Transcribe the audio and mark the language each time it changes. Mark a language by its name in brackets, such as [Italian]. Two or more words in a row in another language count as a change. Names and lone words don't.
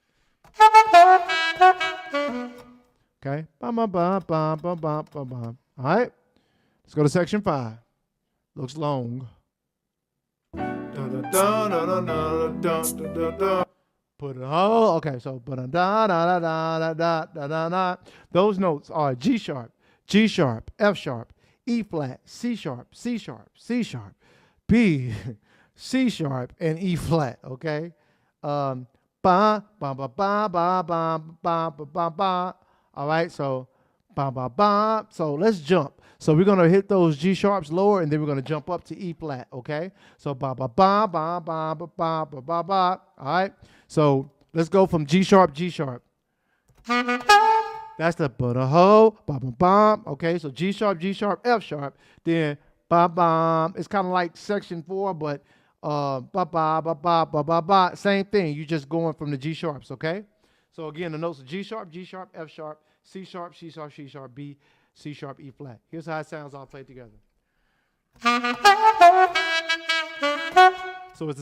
[English] Okay, bum bum bum bum bum bum bum bum. All right, let's go to section 5. Looks long. Put it all. Okay, so da da da da da da da da da. Those notes are G sharp, F sharp, E flat, C sharp, C sharp, C sharp, B, C sharp, and E flat. Okay, ba ba ba ba ba ba ba ba ba ba. All right, so ba ba ba. So let's jump. So we're gonna hit those G sharps lower, and then we're gonna jump up to E flat. Okay, so ba ba ba ba ba ba ba ba ba ba. All right. So let's go from G sharp, G sharp. That's the ba-da-ho, ba-ba-bum. Okay, so G sharp, F sharp. Then ba-bum. It's kind of like section 4, but ba-ba-ba-ba-ba-ba-ba. Same thing. You're just going from the G sharps, okay? So again, the notes are G sharp, F sharp, C sharp, C sharp, C sharp, B, C sharp, E flat. Here's how it sounds all played together.